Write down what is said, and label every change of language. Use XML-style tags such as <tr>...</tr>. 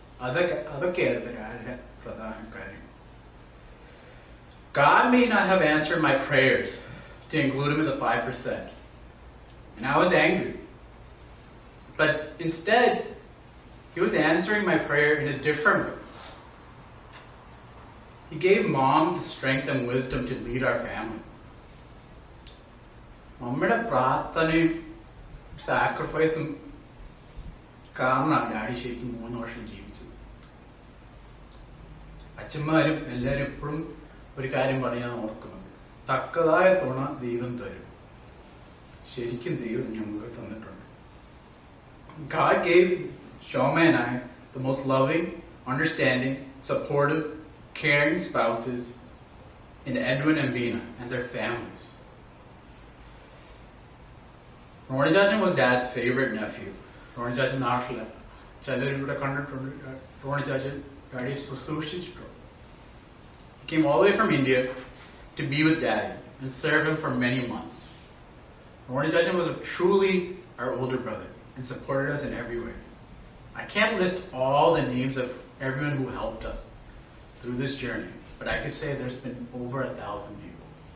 <en>God may not have answered my prayers to include him in the 5%. And I was angry. But instead, he was answering my prayer in a different way. He gave Mom the strength and wisdom to lead our family.</en> <ml>മമ്മിയുടെ പ്രാർത്ഥനയും സാക്രിഫൈസും കാരണമാണ് daddy ശരിക്കും 3 വർഷം ജീവിച്ചത്. അച്ഛന്മാരും എല്ലാവരും എപ്പോഴും ഒരു കാര്യം പറയാൻ ഓർക്കുന്നുണ്ട്, തക്കതായ തുണ ദൈവം തരും. ശരിക്കും ദൈവം ഞങ്ങൾക്ക് തന്നിട്ടുണ്ട്.</ml> <en>God gave Shoma and I the most loving, understanding, supportive, caring spouses in Edwin and Vina and their families. Ronnie Jachan was Dad's favorite nephew.</en> <ml>Ronnie Jachan നാട്ടില് ചിലരിവിടെ കണ്ടിട്ടുണ്ട്.</ml> <en>Ronnie Jachan Daddy</en> <ml>സൂക്ഷിച്ചിട്ടുണ്ട്.</ml> <en>He came all the way from India to be with Daddy and serve him for many months. Ronnie Jachan was truly our older brother and supported us in every way. I can't list all the names of everyone who helped us through this journey, but I could say there's been over 1,000 people.</en>